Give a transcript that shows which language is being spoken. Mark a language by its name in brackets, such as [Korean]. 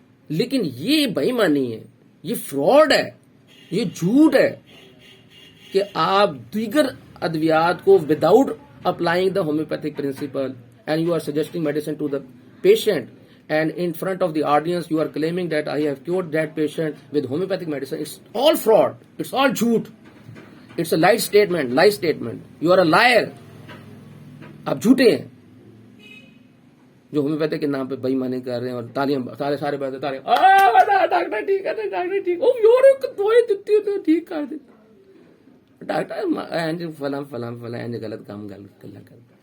[Urdu] لیکن یہ بے ایمانی ہے، یہ فراڈ ہے، یہ جھوٹ ہے کہ آپ دیگر ادویات کو [English] Without applying the homeopathic principle and you are suggesting medicine to the patient, and in front of the audience you are claiming that I have cured that patient with homeopathic medicine. It's all fraud, it's all [Urdu] jhoot, [English] it's a lie statement. You are a liar. [Urdu] آپ جھوٹے ہیں جو homeopathy کے نام پہ بے ایمانی کر رہے ہیں اور تالیاں سارے بات ڈاکٹر ٹھیک ہے, ڈاکٹر ٹھیک, او یار دوائی دیتی ہے ٹھیک کر دے ڈاکٹر فلاں فلاں فلاں غلط کام گل کر.